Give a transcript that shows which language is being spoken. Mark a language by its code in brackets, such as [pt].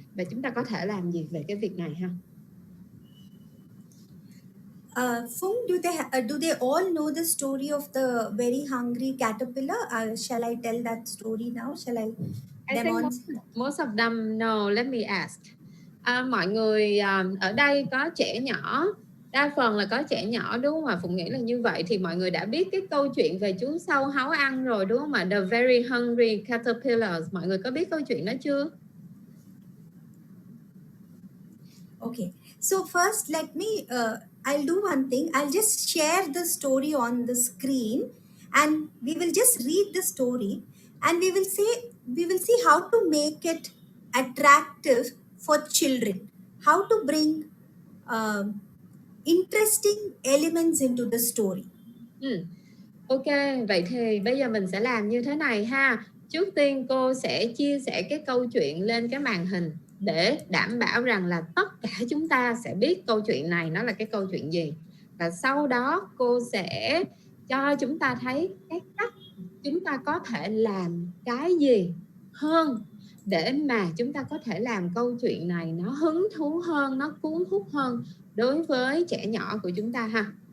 [vi] Và chúng ta có thể làm gì về cái việc này ha? [en] Phung, do they all know the story of the very hungry caterpillar? Shall I tell that story now? Shall I demonstrate? Most of them know. Let me ask. [vi] Mọi người ở đây có trẻ nhỏ, đa phần là có trẻ nhỏ, đúng không ạ? Phụng nghĩ là như vậy. Thì mọi người đã biết cái câu chuyện về chú sâu háo ăn rồi, đúng không ạ? [en] The very hungry caterpillars. [vi] Mọi người có biết câu chuyện đó chưa? [en] Okay, so first let me I'll do one thing. I'll just share the story on the screen, and we will just read the story, and we will see how to make it attractive for children, how to bring interesting elements into the story. [vi] Ok, vậy thì bây giờ mình sẽ làm như thế này ha. Trước tiên cô sẽ chia sẻ cái câu chuyện lên cái màn hình để đảm bảo rằng là tất cả chúng ta sẽ biết câu chuyện này nó là cái câu chuyện gì. Và sau đó cô sẽ cho chúng ta thấy cái cách chúng ta có thể làm cái gì hơn để mà chúng ta có thể làm câu chuyện này nó hứng thú hơn, nó cuốn hút hơn đối với trẻ nhỏ của chúng ta ha.